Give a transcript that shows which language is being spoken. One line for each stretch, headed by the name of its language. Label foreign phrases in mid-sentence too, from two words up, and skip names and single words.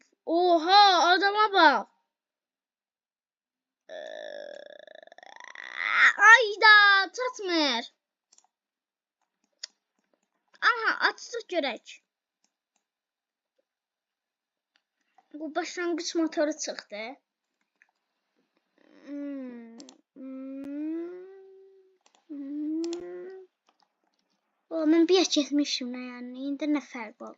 Turkish: Oha, adama bak. Ayda tatmır. Aha, açtık görək.
Azerbaijani: Bu başlangıç motoru çıxdı. Mən bir getmişim nə yəni. İndi nə fərq oldu?